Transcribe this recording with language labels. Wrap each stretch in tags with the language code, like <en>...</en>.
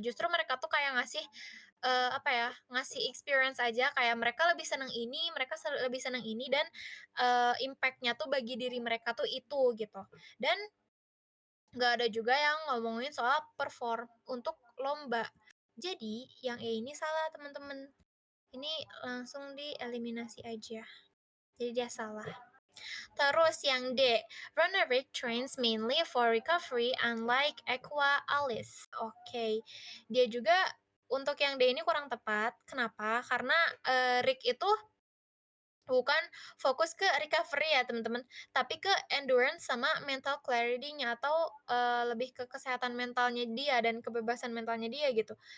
<id>Justru mereka tuh kayak ngasih, apa ya, ngasih experience aja kayak mereka lebih seneng ini, mereka lebih seneng ini dan, impact-nya tuh bagi diri mereka tuh itu gitu. Dan nggak ada juga yang ngomongin soal perform untuk lomba. Jadi yang E ini salah teman-teman. Ini langsung dieliminasi aja. Jadi dia salah. Terus yang D,</id> <en>Runeric trains mainly for recovery unlike Aqua Alice.</en> <id>Oke. Dia juga untuk yang D ini kurang tepat. Kenapa? Karena Rick itu bukan fokus ke recovery ya teman-teman, tapi ke endurance sama mental clarity-nya atau lebih ke kesehatan mentalnya dia dan kebebasan mentalnya dia gitu.</id>